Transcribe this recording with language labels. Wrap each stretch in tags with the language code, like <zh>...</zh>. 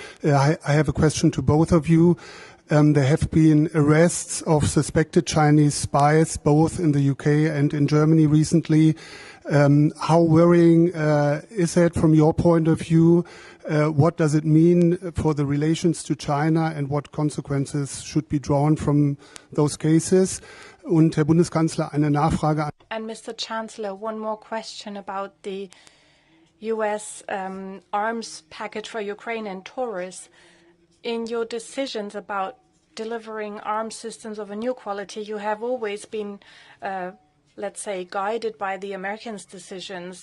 <en>I have a question to both of you. There have been arrests of suspected Chinese spies, both in the UK and in Germany recently. How worrying is that from your point of view? What does it mean for the relations to China, and what consequences should be drawn from those cases?</en> <de>Und Herr Bundeskanzler, eine Nachfrage.</de> <en>And Mr. Chancellor, one more question about the US arms package for Ukraine and Taurus, in your decisions about delivering arms systems of a new quality, you have always been, let's say, guided by the Americans' decisions.</en>